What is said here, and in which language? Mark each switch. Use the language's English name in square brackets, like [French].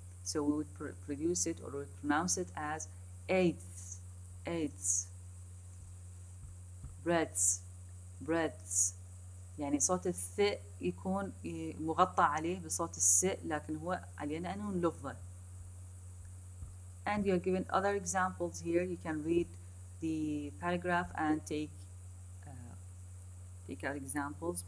[English] So we would produce it or we would pronounce it as eighths, breadths. [Arabic] يعني صوت الث يكون مغطى عليه بصوت الس، لكن هو علينا أنه نلفظه. [English] And you are given other examples here. You can read the paragraph and take out examples.